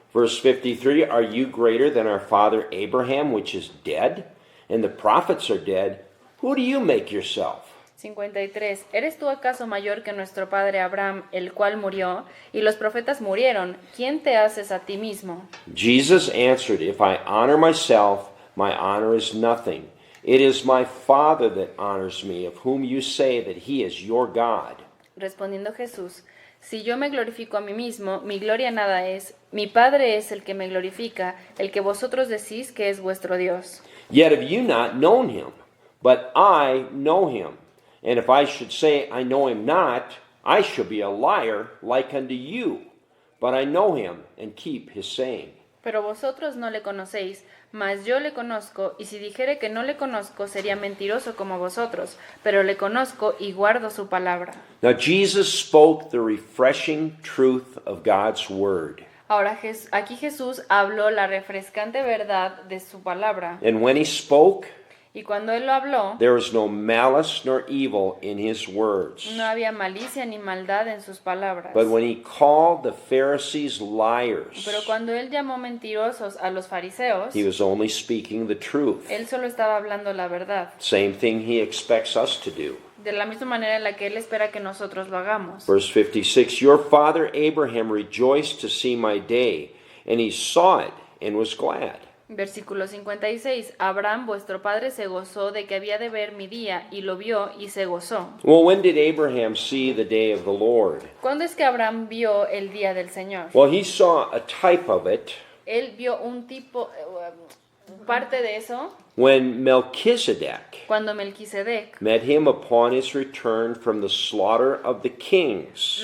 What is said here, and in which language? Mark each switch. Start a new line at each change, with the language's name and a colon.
English: Verse 53, Are you greater than our father Abraham, which is dead, and the prophets are dead? Who do you make yourself? 53.
Spanish: ¿Eres tú acaso mayor que nuestro padre Abraham, el cual murió, y los profetas murieron? ¿Quién te haces a ti mismo?
English: Jesus answered, If I honor myself, my honor is nothing. It is my Father that honors me, of whom you say that he is your God.
Spanish: Respondiendo Jesús, si yo me glorifico a mí mismo, mi gloria nada es. Mi Padre es el que me glorifica, el que vosotros decís que es vuestro Dios.
English: Yet have you not known him, but I know him. And if I should say I know him not, I shall be a liar like unto you. But I know him and keep his saying.
Spanish: Pero vosotros no le conocéis, mas yo le conozco, y si dijere que no le conozco, sería mentiroso como vosotros, pero le conozco y guardo su palabra.
English: Now Jesus spoke the refreshing truth of God's word.
Spanish: Ahora aquí Jesús habló la refrescante verdad de su palabra.
English: And when he spoke,
Spanish: Y cuando él lo habló,
English: there was no malice nor evil in his words.
Spanish: no había malicia ni maldad en sus palabras.
English: But when he called the Pharisees liars,
Spanish: Pero cuando él llamó mentirosos a los fariseos,
English: he was only speaking the truth.
Spanish: él solo estaba hablando la verdad,
English: Same thing he expects us to do.
Spanish: de la misma manera en la que él espera que nosotros lo hagamos.
English: Verse 56, Your father Abraham rejoiced to see my day, and he saw it and was glad.
Spanish: Versículo 56. Abraham, vuestro padre, se gozó de que había de ver mi día, y lo vio y se gozó.
English: Well, when did Abraham see the day of the Lord?
Spanish: ¿Cuándo es que Abraham vio el día del Señor?
English: Well, he saw a type of it
Spanish: Él vio un tipo, parte de eso,
English: when Melchizedek
Spanish: cuando Melquisedec
English: met him upon his return from the slaughter of the kings.